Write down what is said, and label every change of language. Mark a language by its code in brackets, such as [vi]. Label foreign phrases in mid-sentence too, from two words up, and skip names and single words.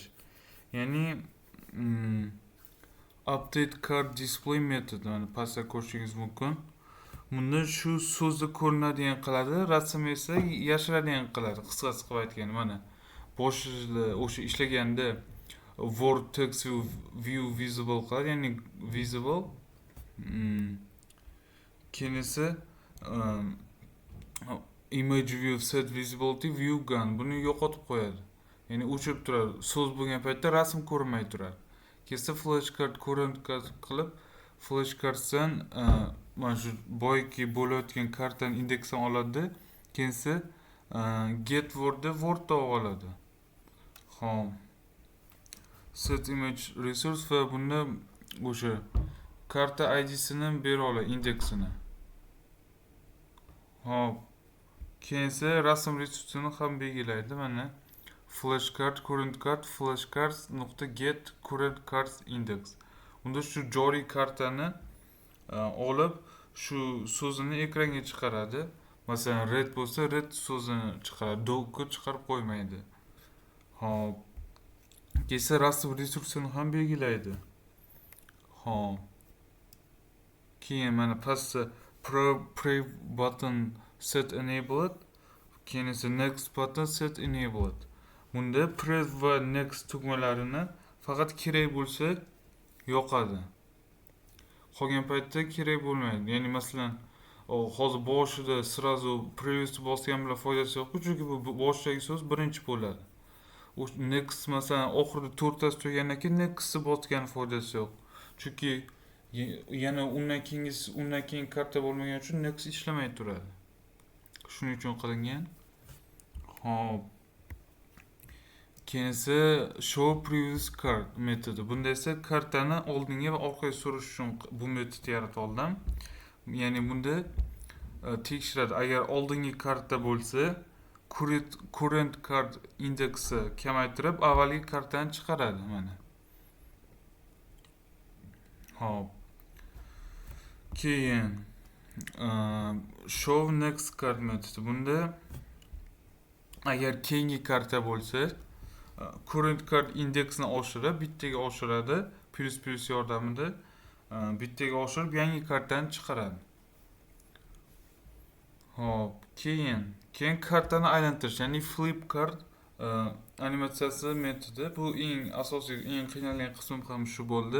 [uz] Ya'ni [en] update card display metodi [uz] mana pastda ko'rishingiz mumkin. Bunda shu so'zni ko'rinadigan qiladi, rasm esa yashiradigan qiladi. Qisqasi qilib aytganda mana boshida o'sha ishlaganda [en] word text view visible [uz] qiladi, ya'ni visible. Keyin esa [en] image view set visibility view gone [uz] buni yo'qotib qo'yadi. Ya'ni o'chirib turadi. So'z bo'lgan paytda rasm ko'rinmay turadi. Keyin [en] flashcard current [uz] qilib flashcarddan mana shu boyki bo'layotgan kartani indeksini oladi. Keyin esa [en] get wordda [uz] wordni oladi. Xo'p. [en] Set image resource [uz] va bunda o'sha karta ID'sini bera oladi, indeksini. Hop. Keyin esa rasm resursini ham belgilaydi. [en] Mana flashcard current card flashcards.get current cards index. [uz] Unda shu joriy kartani olib shu so'zini ekranga chiqaradi. Masalan, red bo'lsa red so'zini chiqaradi, dog'ni chiqarib qo'ymaydi. Hop. Keyin rasm resursini ham belgilaydi. Hop. Keyin mana pastda [en] pre button set enabled. [uz] Keyin esa [en] next button set enabled. [uz] Bunda pre va next tugmalarini faqat kerak bo'lsa yoqadi. Qolgan paytda kerak bo'lmaydi. Ya'ni masalan, hozir boshida srazu previous bosgan bilan foydasi yo'q, chunki bu boshdagi so'z birinchi bo'ladi. Next masalan oxirida 4 tasi tugagandan keyin next'ni bosgan foydasi yo'q. Chunki yana undan keyin karta bo'lmagan uchun next ishlamay turadi. Shuning uchun qilingan. Hop. Keyin esa [en] show previous card metodi. [uz] Bunda esa kartani oldinga va orqaga surish uchun bu metodni yaratib oldim. Ya'ni bunda tekshiradi, agar oldingi karta bo'lsa, [en] current card [uz] indeksi kamaytirib avvalgi kartani chiqaradi mana. Hop. Keyin [en] show next card [uz] metodi. Bunda agar keyingi karta bo'lsa, [en] current card [uz] indeksini oshirib, bittaga oshiradi, plus yordamida bittaga oshirib yangi kartani chiqaradi. Hop, keyin kartani aylantirish, ya'ni [en] flip card [uz] animatsiyasi metodi. Bu eng asosiy, eng qiynalgan qismim ham shu bo'ldi.